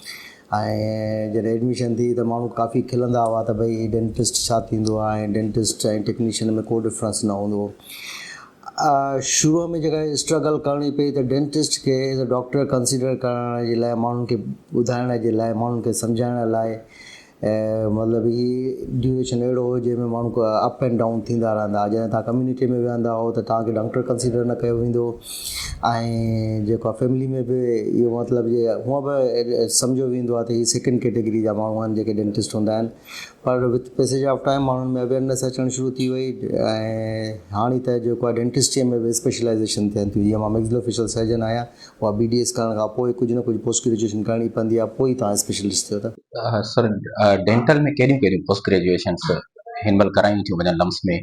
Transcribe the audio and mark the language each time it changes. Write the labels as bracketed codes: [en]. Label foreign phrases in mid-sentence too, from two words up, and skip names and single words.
[sd] ऐं जॾहिं एडमिशन थी त माण्हू काफ़ी खिलंदा हुआ त भई डेंटिस्ट छा थींदो आहे, ऐं डेंटिस्ट ऐं टेक्नीशियन में को डिफ्रेंस न हूंदो। शुरूअ में जेका स्ट्रगल करणी पई त डेंटिस्ट खे [en] as a doctor [sd] कंसीडर करण जे लाइ, माण्हुनि खे ॿुधाइण जे लाइ, माण्हुनि खे सम्झाइण लाइ, मतिलबु ही ड्यूरेशन अहिड़ो हो जंहिंमें माण्हू [en] up and down [sd] थींदा रहंदा। जॾहिं तव्हां कम्यूनिटी में वेहंदा हो त तव्हांखे डॉक्टर कंसीडर न कयो वेंदो, ऐं जेको आहे फैमिली में बि इहो मतिलबु जे हूअं बि सम्झो वेंदो आहे त हीअ [en] second category [sd] जा माण्हू आहिनि जेके डेंटिस्ट हूंदा आहिनि। पर [en] with passage of time [sd] माण्हुनि में अवेयरनेस अचणु शुरू थी वई, ऐं हाणे त जेको आहे डेंटिस्ट्रीअ में बि स्पेशलाइज़ेशन थियनि थियूं। जीअं मां [en] maxillofacial surgeon [sd] आहियां, उहा BDS करण खां पोइ कुझु न कुझु [en] post graduation [sd] करणी पवंदी आहे, पोइ तव्हां स्पेशलिस्ट थियो त। सर, डेंटल में कहिड़ियूं कहिड़ियूं [en] post graduation [sd] हिन महिल करायूं थियूं वञनि लम्स में?